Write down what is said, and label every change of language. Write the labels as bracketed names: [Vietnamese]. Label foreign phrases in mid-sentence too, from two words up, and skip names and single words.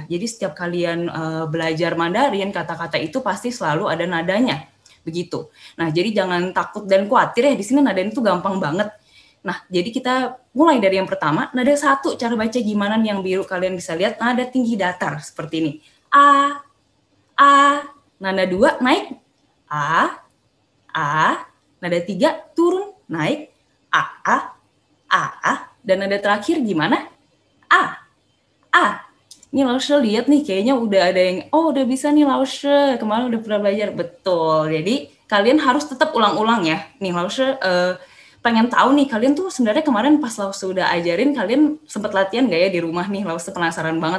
[Indonesian] Jadi setiap kalian belajar Mandarin, kata-kata itu pasti selalu ada nadanya. Begitu. Nah, jadi jangan takut dan khawatir ya. Di sini nadanya itu gampang banget. Nah, jadi kita mulai dari yang pertama. Nada 1, cara baca gimana nih yang biru kalian bisa lihat. Nada tinggi datar seperti ini. A, A. Nada 2 naik. A, A. Nada 3 turun, naik. A, A, A, A. Dan nada terakhir gimana? A. Ini Laushe lihat nih kayaknya udah ada yang, udah bisa nih Laushe, kemarin udah pernah belajar, betul. Jadi kalian harus tetap ulang-ulang ya. Nih Laushe pengen tahu nih, kalian tuh sebenarnya kemarin pas Laushe udah ajarin, kalian sempat latihan gak ya di rumah nih? Laushe penasaran banget.